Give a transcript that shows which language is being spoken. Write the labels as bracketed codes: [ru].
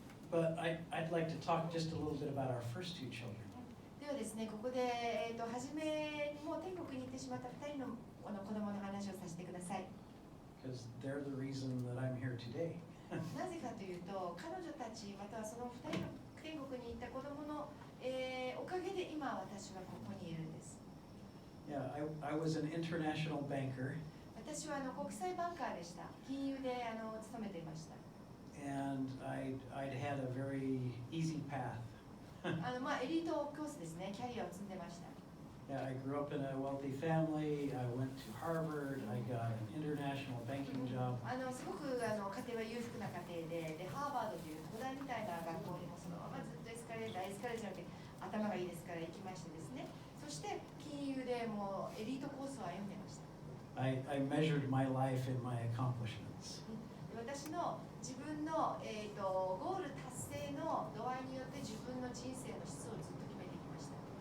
[en] But I'd like to talk just a little bit about our first 2 children. [ja] ではですね、ここで、初めにもう天国に行ってしまった2人の子供の話をさせてください。 [en] Because they're the reason that I'm here today. [ja] なぜかというと、彼女たちまたはその2人の天国に行った子供の、おかげ今私はここにいるんです。 [en] Yeah, I was an international banker. [ja] 私は国際バンカーでした。金融で勤めていました。 [en] And I'd had a very easy path. [ja] エリートコースですね。キャリアを積んでました。 [en] Yeah, I grew up in a wealthy family. I went to Harvard. I got an international banking job. [ja] すごく家庭は裕福な家庭で、ハーバードという東大みたいな学校にもそのままずっとエスカレーターじゃなくて頭がいいですから行きましてですね。そして金融でもうエリートコースを歩んでました。 [en] I measured my life in my accomplishments. [ja] 私の自分の、ゴール達成の度合いによって自分の人生の質をずっと決めてきました。